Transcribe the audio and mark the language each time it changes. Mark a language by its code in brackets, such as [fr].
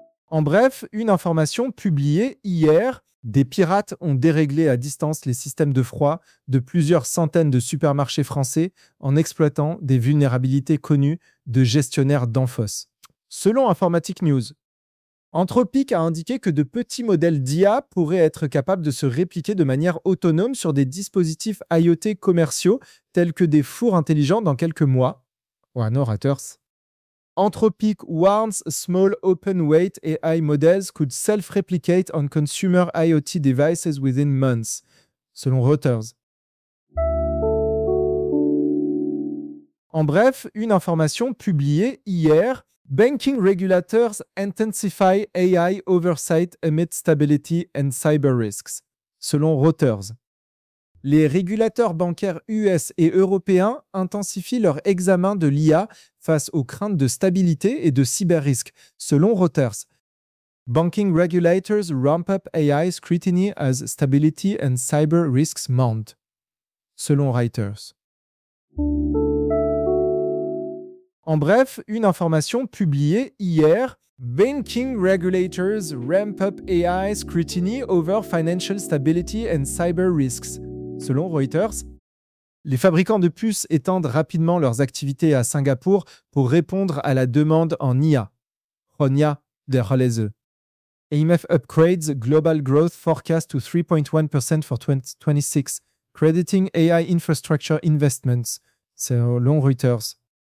[fr] En bref, une information publiée hier, des pirates ont déréglé à distance les systèmes de froid de plusieurs centaines de supermarchés français en exploitant des vulnérabilités connues de gestionnaires d'Enfos. Selon Informatique News, Anthropic a indiqué que de petits modèles d'IA pourraient être capables de se répliquer de manière autonome sur des dispositifs IoT commerciaux tels que des fours intelligents dans quelques mois. Warner Reuters. [en] Anthropic warns small open weight AI models could self-replicate on consumer IoT devices within months, [fr] selon [en] Reuters. [fr] En bref, une information publiée hier, [en] banking regulators intensify AI oversight amid stability and cyber risks, [fr] selon [en] Reuters. [fr] Les régulateurs bancaires US et européens intensifient leur examen de l'IA face aux craintes de stabilité et de cyber-risques, selon Reuters. [en] Banking regulators ramp up AI scrutiny as stability and cyber risks mount, [fr] selon [en] Reuters. [fr] En bref, une information publiée hier, [en] Banking regulators ramp up AI scrutiny over financial stability and cyber risks. [fr] Selon Reuters, les fabricants de puces étendent rapidement leurs activités à Singapour pour répondre à la demande en IA. Ronia de Rolese. [en] AMF upgrades global growth forecast to 3.1% for 2026, crediting AI infrastructure investments. [fr] Selon [en] Reuters.